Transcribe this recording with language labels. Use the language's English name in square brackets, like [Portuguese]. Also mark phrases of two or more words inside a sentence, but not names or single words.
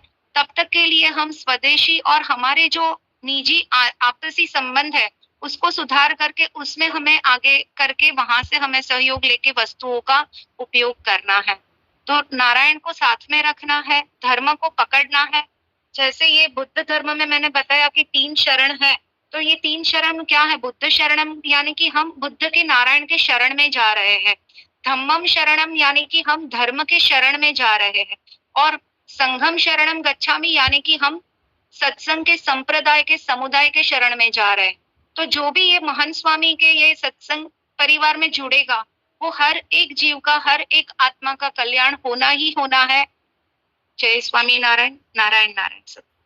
[Hindi] तब तक के लिए हम स्वदेशी और हमारे जो निजी आपसी संबंध है उसको सुधार करके उसमें हमें आगे करके वहां से हमें सहयोग लेके वस्तुओं का उपयोग करना है। तो नारायण को साथ में रखना है, धर्म को पकड़ना है। जैसे ये बुद्ध धर्म में मैंने बताया कि 3 शरण है, तो ये 3 शरण क्या है? [Pali] बुद्ध शरणम [Hindi] यानी कि हम बुद्ध के नारायण के शरण में जा रहे हैं। [Pali] धम्मम शरणम [Hindi] यानी कि हम धर्म के शरण में जा रहे हैं। और [Pali] संघम शरणम गच्छामि [Hindi] यानी कि हम सत्संग के संप्रदाय के समुदाय के शरण में जा रहे हैं। तो जो भी ये महान स्वामी के ये सत्संग परिवार में जुड़ेगा वो हर एक जीव का, हर एक आत्मा का कल्याण होना ही होना है। जय स्वामी नारायण। नारायण नारायण सत्य।